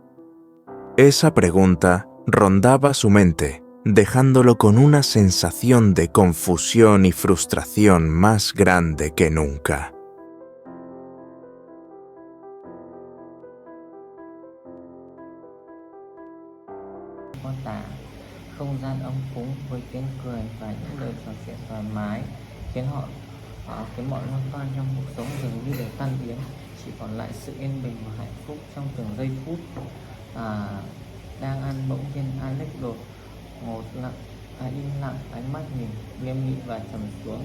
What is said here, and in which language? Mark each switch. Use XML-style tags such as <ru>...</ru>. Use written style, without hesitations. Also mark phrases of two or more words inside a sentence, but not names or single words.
<es>Esa pregunta rondaba su mente, dejándolo con una sensación de confusión y frustración más grande que nunca. có tả.</es> <vi>Không gian ấm cúng với tiếng cười và những lời trò chuyện thoải mái khiến mọi lo toan trong cuộc sống dường như đều tan biến, chỉ còn lại sự yên bình và hạnh phúc trong từng giây phút. Đang ăn bỗng nhiên Alex đột ngột im lặng, ánh mắt nhìn nghiêm nghị và trầm xuống.</vi>